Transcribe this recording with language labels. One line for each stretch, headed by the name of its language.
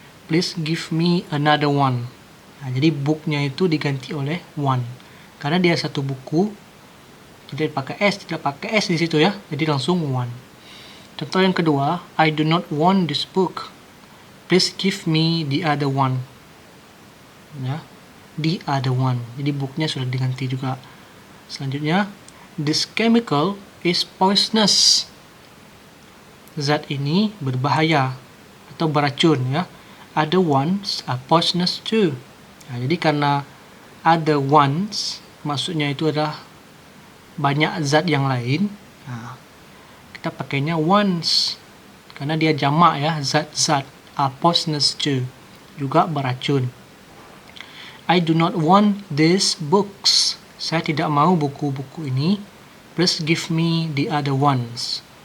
English: Please give me another one.
Indonesian: Nah, jadi booknya itu diganti oleh one. Karena dia satu buku, tidak pakai S di situ ya. Jadi langsung one. Contoh yang kedua,
English: I do not want this book. Please give me the other one. Ya. the other one.
Indonesian: Jadi booknya sudah diganti juga. Selanjutnya,
English: this chemical is poisonous.
Indonesian: Zat ini berbahaya atau beracun ya.
English: Other ones are poisonous too.
Indonesian: Nah, jadi karena other ones maksudnya itu adalah banyak zat yang lain. Nah, kita pakainya ones karena dia jamak ya, zat-zat
English: are poisonous too,
Indonesian: juga beracun.
English: I do not want these books.
Indonesian: Saya tidak mau buku-buku ini.
English: Please give me the other ones.